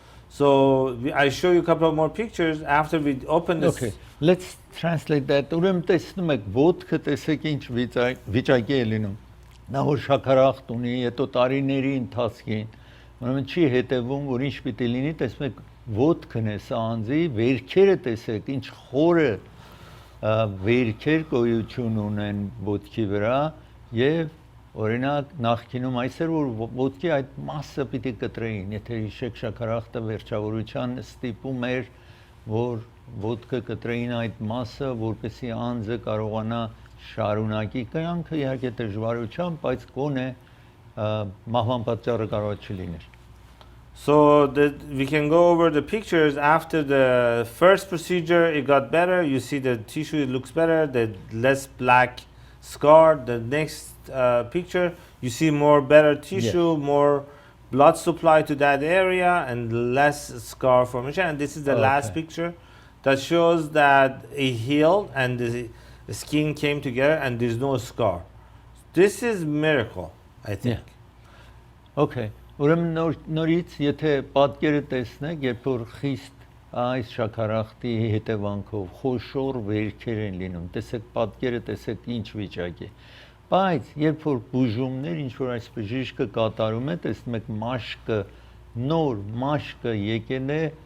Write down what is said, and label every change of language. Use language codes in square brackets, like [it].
[en] So I show you a couple of more pictures after we open this. Okay, let's translate that. [hy] Ուրեմն տեսնում եք ոտքը տեսեք ինչ վիճակի է լինում։ Նա որ շաքարախտ ունի, հետո տարիների ընթացքին, ուրեմն չի հետևում, որ ինչ պիտի լինի, տեսնում եք ոտքն է սա անձի, վերքերը տեսեք, ինչ խորը վերքեր գոյություն ունեն ոտքի վրա եւ օրինակ նախկինում այսեր որ ոտքի այդ մասը պիտի կտրեին, եթե հիշեք շաքարախտը վերջավորության ստիպում էր, որ ոտքը կտրեին այդ մասը, որպեսզի անձը կարողանա շարունակի կյանքը իհարկե դժվարությամբ, բայց գոնե մահվան պատճառը կարող չլիներ։ [en] So we can go over the pictures after the first procedure. It got better. You see the tissue looks better. The less black scar. The next picture, you see more better tissue, yes. More blood supply to that area, and less scar formation. And this is the last picture that shows that it healed and the skin came together and there's no scar. This is miracle, I think. Yeah. Okay. [hy] Ուրեմն նորից եթե պատկերը տեսնեք, երբ որ խիստ այս շաքարախտի հետևանքով խոշոր վերքեր են լինում, տեսեք պատկերը, տեսեք ինչ վիճակ է։ Բայց երբ որ բուժումներ, ինչ որ այս բժիշկը կատարում է, տեսնում եք մաշկը, նոր մաշկը եկել է,